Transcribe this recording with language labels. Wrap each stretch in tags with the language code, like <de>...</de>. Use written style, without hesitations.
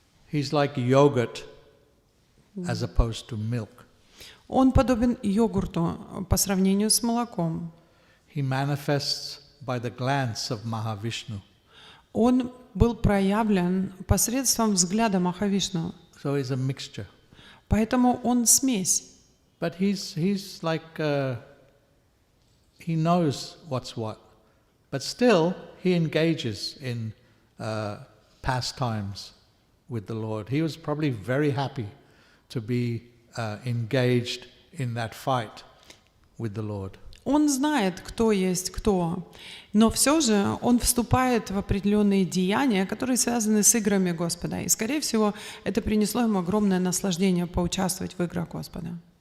<en>He's like yogurt as opposed to milk.</en> <ru>Он подобен йогурту по сравнению с молоком.</ru> <en>He manifests by the glance of Mahavishnu.</en> <ru>Он был проявлен посредством взгляда Махавишну.</ru> <en>So he's a mixture.</en> <ru>Поэтому он смесь.</ru> <en>But he's like he knows what's what. But still he engages in pastimes with the Lord. He was probably very happy to be engaged in that fight with the Lord.</en> <ru>Он знает, кто есть кто, но все же он вступает в определенные деяния, которые связаны с играми Господа. И, скорее всего, это принесло ему огромное наслаждение поучаствовать в играх Господа.</ru>